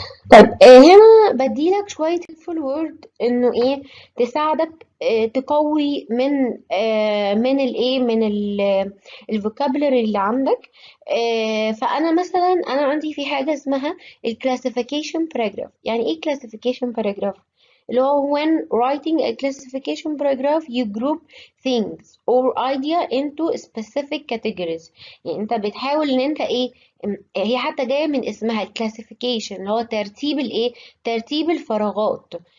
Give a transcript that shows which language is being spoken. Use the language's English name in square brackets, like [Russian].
[Arabic] طيب هنا بديلك شوية [English] helpful word [Arabic] انه ايه، تساعدك تقوي من الايه، من الفوكابلري اللي عندك. فانا مثلا انا عندي في حاجة اسمها الكلاسيفيكيشن باراجراف. يعني ايه كلاسيفيكيشن باراجراف؟ اللي هو [English] when writing a classification paragraph you group things or idea into specific categories. [Arabic] يعني انت بتحاول ان انت ايه، هي حتى جاية من اسمها الكلاسيفيكيشن اللي هو ترتيب الايه، ترتيب الفراغات.